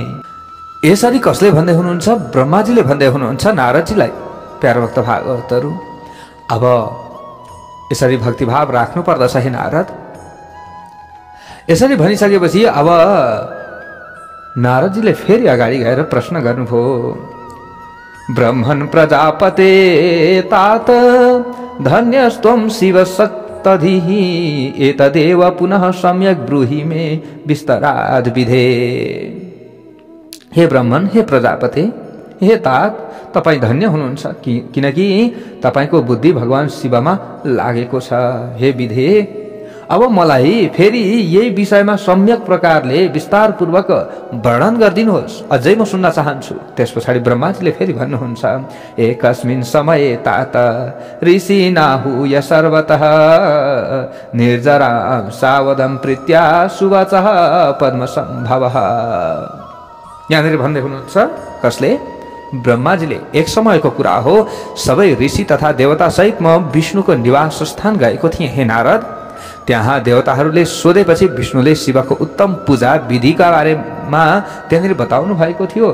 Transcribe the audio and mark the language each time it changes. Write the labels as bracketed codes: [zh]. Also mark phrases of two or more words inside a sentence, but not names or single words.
[ne] यसरी कसले भन्दै हुनुहुन्छ? ब्रह्माजीले भन्दै हुनुहुन्छ नारदजीलाई। प्यारो भक्त भागवतहरू, अब यसरी भक्तिभाव राख्नु पर्दछ हे नारद। यसरी भनिसकेपछि अब नारदजीले फेरि अगाडि गएर प्रश्न गर्नुभयो। [sa] ब्रह्मन् प्रजापते तात धन्यस्त्वं शिव सत्तधिः एतदेव पुनः सम्यक् ब्रूहि मे विस्तराद् विधे। हे ब्रह्मन्, हे प्रजापते, हे तात, [ne] तपाईँ धन्य हुनुहुन्छ किनकि तपाईँको बुद्धि भगवान शिवमा लागेको छ। हे विधे, अब मलाई फेरि यही विषयमा सम्यक प्रकारले विस्तारपूर्वक वर्णन गरिदिनुहोस्, अझै म सुन्न चाहन्छु। त्यस पछाडि ब्रह्माजीले फेरि भन्नुहुन्छ, [sa] एकस्मिन् समये तात ऋषि नाहूय सर्वतः निर्जरां सावधं प्रीत्या सुवाचः पद्मसम्भवः। [ne] यहाँनिर भन्दै हुनुहुन्छ कसले? ब्रह्माजीले। एक समयको कुरा हो, सबै ऋषि तथा देवता सहित म विष्णुको निवास स्थान गएको थिएँ हे नारद। त्यहाँ देवताहरूले सोधेपछि विष्णुले शिवको उत्तम पूजा विधिका बारेमा त्यहाँनिर बताउनु भएको थियो।